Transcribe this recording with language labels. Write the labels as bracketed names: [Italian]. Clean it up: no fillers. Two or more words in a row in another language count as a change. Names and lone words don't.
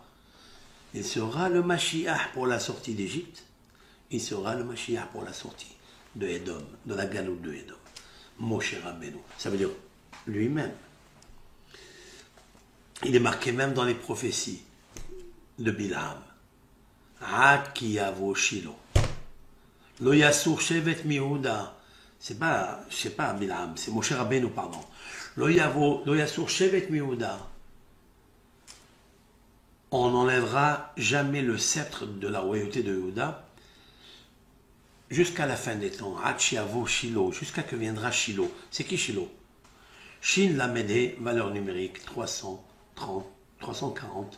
[French] Il sera le Mashiach pour la sortie d'Égypte. Il sera le Mashiach pour la sortie de Edom, de la galoute de Edom. Moshe Rabbeinu. Ça veut dire lui-même. Il est marqué même dans les prophéties de Bilam. [Hebrew] עד כי יבא שילה. לא יסור שבט מיהודה. [French] C'est pas Bilam, c'est Moshe Rabbeinu, pardon. [Hebrew] לא יסור שבט מיהודה. [French] On n'enlèvera jamais le sceptre de la royauté de Yehuda jusqu'à la fin des temps. [Hebrew] עד כי יבא שילה, [French] jusqu'à que viendra Shilo. C'est qui Shilo? [Hebrew] שין למד, [French] valeur numérique 340.